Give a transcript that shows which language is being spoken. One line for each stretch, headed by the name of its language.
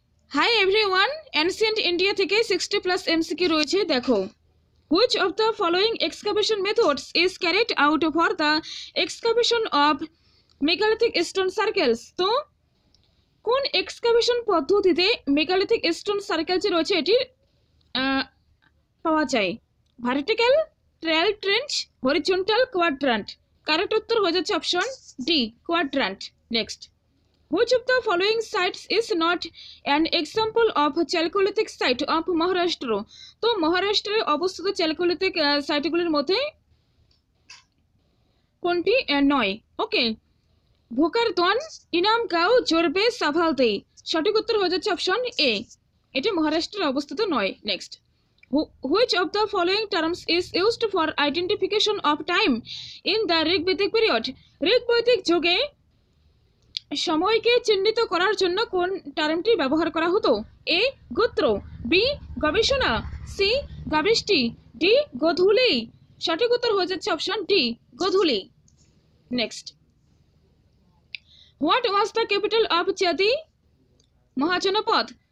Bangla: Hi everyone, ancient India থেকে 60+ MCQ রয়েছে। দেখো,
English: which of the following excavation methods is carried out for the excavation of megalithic stone circles?
Bangla: তো কোন excavation পদ্ধতিতে megalithic stone circle যে রয়েছে এটির পাওয়া যায়? Vertical, trial trench, horizontal, quadrant. Correct উত্তর হয়ে যাচ্ছে option D, quadrant.
English: Next, which of the following sites is not an example of chalcolithic site of Maharashtra?
Bangla: তো মহারাষ্ট্রে অবস্থিত চ্যালকোলিথিক সাইটগুলির মধ্যে কোনটি নয়? ওকে, ভোকারদন, ইনামগাঁও, জোরবে, সাভালতে। সঠিক উত্তর হয়ে যাচ্ছে অপশন এ, এটি মহারাষ্ট্রে অবস্থিত নয়।
English: Next, which of the following terms is used for identification of time in the Rigvedic period?
Bangla: ঋগ্বৈদিক যুগে সময়কে চিহ্নিত করার জন্য কোন টার্মটি ব্যবহার করা হতো? এ গোত্র, বি গবেষণা, সি গাবিষ্টি, ডি গোধূলি। সঠিক উত্তর হয়ে যাচ্ছে option D, Godhuli. Next,
English: What was the capital of Chedi Mahajanapada?